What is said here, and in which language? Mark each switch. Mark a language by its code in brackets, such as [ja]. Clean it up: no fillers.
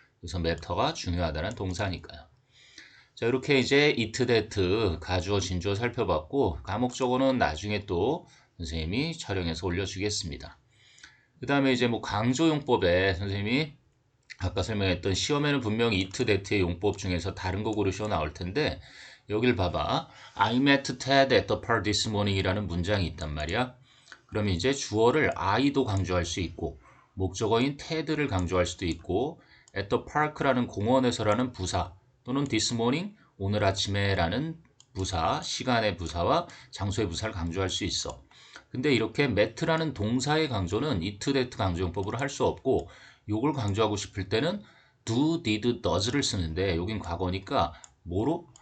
[ko] 그래서 matter가 중요하다는 동사니까요. 자, 이렇게 이제 it, that, 가주어, 진주어 살펴봤고 과목적어는 나중에 또 선생님이 촬영해서 올려주겠습니다. 그 다음에 이제 뭐 강조용법에 선생님이 아까 설명했던 시험에는 분명히 it, that의 용법 중에서 다른 거 고르셔 나올 텐데 여길 봐봐. [en] I met Ted at the park this morning [ko] 이라는 문장이 있단 말이야. 그러면 이제 주어를 I도 강조할 수 있고 목적어인 Ted를 강조할 수도 있고 at the park라는 공원에서라는 부사 또는 this morning 오늘 아침에라는 부사, 시간의 부사와 장소의 부사를 강조할 수 있어. 근데 이렇게 met라는 동사의 강조는 it, that 강조용법으로 할 수 없고 요걸 강조하고 싶을 때는 do, did, does를 쓰는데 여긴 과거니까 뭐로?